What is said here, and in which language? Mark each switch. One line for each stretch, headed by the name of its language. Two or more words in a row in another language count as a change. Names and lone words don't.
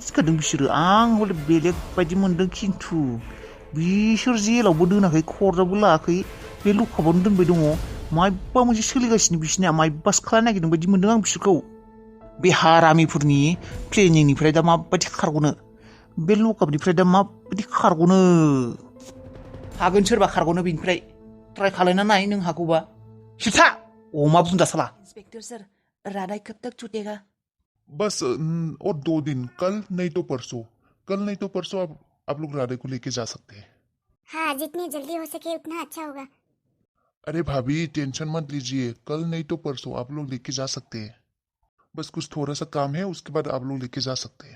Bodo: थिनखादों बिसोरो आं हले बेलेग बायदि मोनदों खिन्थु बिसोर जेलावबो दोनाखै खर्टआवबो लायाखै बे लकआपआवनो दोनबाय दङ मायबा मोनसे सोलिगासिनो बिसोरनिया मायबासो खालायनो नागिरदों बायदि मोनदों आं बिसोरखौ बे हारामिफोरनि प्लेनिंनिफ्राय दा माबायदि खारग'नो बे लकआपनिफ्राय दा माबायदि खारग'नो हागोन सोरबा खारग'नो बेनिफ्राय ट्राय खालायना नाय नों हागौबा सिथा अमा बुन्दा साला
Hindi: इंस्पेक्टर सर राधा कब तक छूटेगा बस और 2 दिन कल नहीं तो परसों आप लोग राधे को लेके जा सकते हैं हाँ जितनी जल्दी हो सके उतना अच्छा होगा अरे भाभी टेंशन मत लीजिए कल नहीं तो परसों आप लोग लेके जा सकते हैं बस कुछ थोड़ा सा काम है उसके बाद आप लोग लेके जा सकते हैं